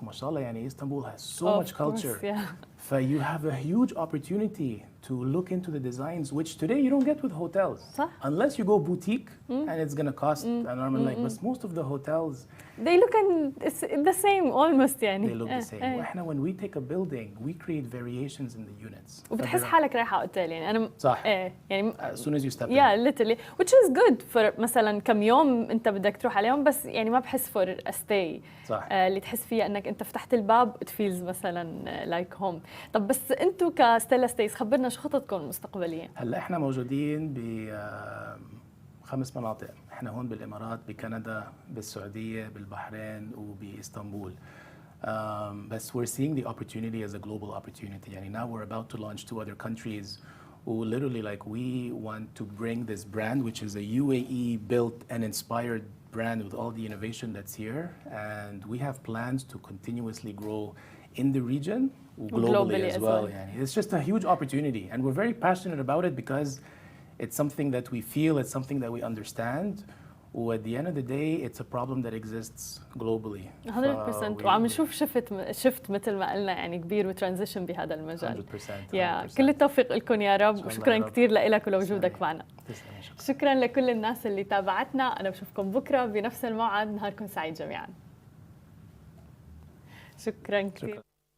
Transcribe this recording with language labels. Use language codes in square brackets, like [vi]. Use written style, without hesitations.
[en] MashaAllah, yani Istanbul has so much culture. So you have a huge opportunity to look into the designs, which today you don't get with hotels. Unless you go boutique and it's going to cost an arm and leg. But most of the hotels, they look the same almost. [ar] يعني. [en] They look the same. وإحنا when we take a building, we create variations in the units. [ar] وبتحس حالك رايحة اوتيل. يعني أنا صح. يعني [en] as soon as you step in. Yeah, literally, which is good for [ar] مثلا كم يوم أنت بدك تروح عليهم، بس يعني ما بحس [en] for a stay. [ar] صح. اللي تحس فيها إنك أنت فتحت الباب [en] it feels [ar] مثلا [en] like home. [ar] طب بس أنتوا كستيلا ستيز خبرنا شو خططكم المستقبلية؟ هلا إحنا موجودين ب5 مناطق. إحنا هون بالإمارات، بكندا، بالسعودية، بالبحرين وبإسطنبول. [en] But we're seeing the opportunity as a global opportunity. يعني now we're about to launch 2 other countries. Literally, like we want to bring this brand, which is a UAE built and inspired brand with all the innovation that's here. And we have plans to continuously grow in the region, globally as well. يعني it's just a huge opportunity, and we're very passionate about it because it's something that we feel, it's something that we understand. At the end of the day, it's a problem that exists globally. 100%. [ar] وعم نشوف شفت مثل ما قلنا يعني كبير وترانزيشن بهذا المجال. [en] 100%. [ar] كل التوفيق لكم يا رب، وشكرا كثير لك ولوجودك معنا. شكرا لكل الناس اللي تابعتنا. أنا بشوفكم بكرة بنفس الموعد. نهاركم سعيد جميعا. شكرا كثير.